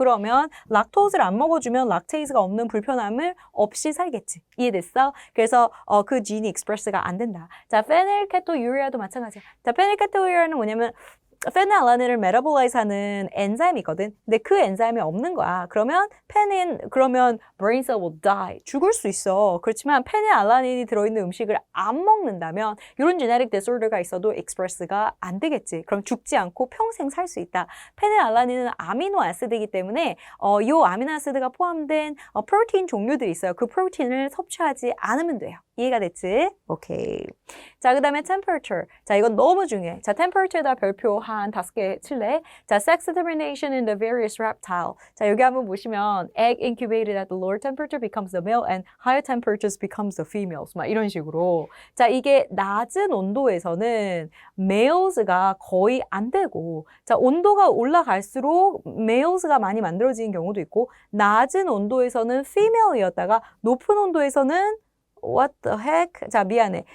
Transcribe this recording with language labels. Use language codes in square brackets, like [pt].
[ko] 그러면 락토스를 안 먹어주면 락테이스가 없는 불편함을 없이 살겠지. 이해됐어? 그래서 그 gene express가 안 된다. 자, 페닐케토유리아도 마찬가지야. 자, 페닐케토유리아는 뭐냐면 페닐알라닌을 메타볼라이즈하는 엔자임이거든. 근데 그 엔자임이 없는 거야. [en] 그러면 brain cell will die. [ko] 죽을 수 있어. 그렇지만 페닐알라닌이 들어있는 음식을 안 먹는다면 이런 genetic disorder가 있어도 express가 안 되겠지. 그럼 죽지 않고 평생 살 수 있다. 페닐알라닌은 아미노 아시드이기 때문에 이 아미노 아시드가 포함된 프로테인 종류들이 있어요. 그 프로테인을 섭취하지 않으면 돼요. 이해가 됐지? 오케이. 자, 그 다음에 temperature. 자, 이건 너무 중요해. 자, temperature에다 별표 한 5개 칠래? [en] 자, sex determination in the various reptile. [ko] 자, 여기 한번 보시면 [en] egg incubated at the lower temperature becomes the male and higher temperatures becomes the females. [ko] 막 이런 식으로. 자, 이게 낮은 온도에서는 males가 거의 안 되고 자, 온도가 올라갈수록 males가 많이 만들어지는 경우도 있고 낮은 온도에서는 female이었다가 높은 온도에서는 [en] What the heck? [ko] 자, 미안해.